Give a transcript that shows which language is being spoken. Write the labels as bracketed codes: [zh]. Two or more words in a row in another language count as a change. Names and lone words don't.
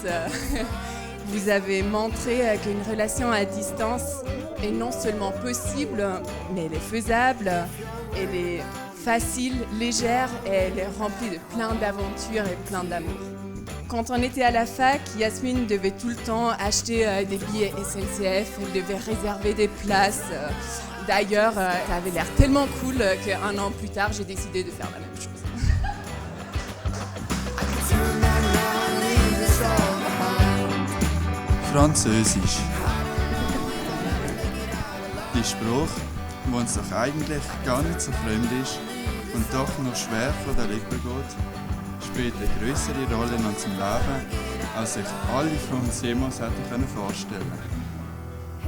[fr] Vous avez montré qu'une relation à distance est non seulement possible, mais elle est faisable, elle est facile, légère et elle est remplie de plein d'aventures et plein d'amour. Quand on était à la fac, Yasmine devait tout le temps acheter des billets SNCF, elle devait réserver des places. D'ailleurs, ça avait l'air tellement cool qu'un an plus tard, j'ai décidé de faire la même chose. [de] Französisch. Die Sprache, die uns doch eigentlich gar nicht so fremd ist und doch noch schwer von der Lippe geht, spielt eine größere Rolle in unserem Leben, als sich alle von uns jemals hätten vorstellen können.